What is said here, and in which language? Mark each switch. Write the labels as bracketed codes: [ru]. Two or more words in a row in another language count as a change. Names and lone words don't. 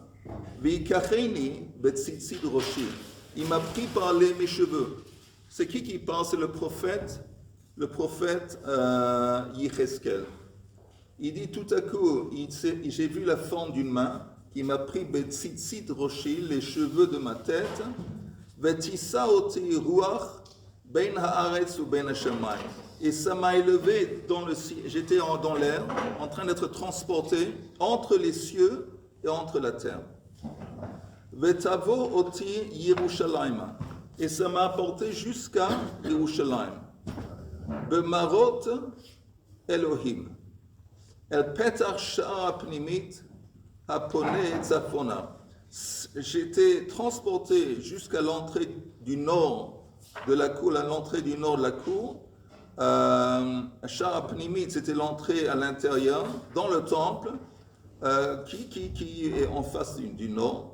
[he] ויקחני בציצת ראשי. [fr] Il m'a pris par mes cheveux. C'est qui parle? C'est le prophète Yecheskel. Il dit tout à coup, j'ai vu la forme d'une main qui m'a pris [he] בציצת ראשי, [fr] les cheveux de ma tête. [he] ותשא אותי רוח בין הארץ ובין השמים. [fr] Et ça m'a élevé dans le ciel. J'étais dans l'air, en train d'être transporté entre les cieux et entre la terre. [he] ותבא אותי ירושלים. [fr] Et ça m'a apporté jusqu'à Yerushalayim. [he] במראות אלהים. אל פתח שער הפנימית הפונה צפונה. [fr] J'étais transporté jusqu'à l'entrée du nord de la cour, à l'entrée du nord de la cour. [he] שער פנימית, [fr] c'était l'entrée à l'intérieur, dans le temple, qui est en face du nord.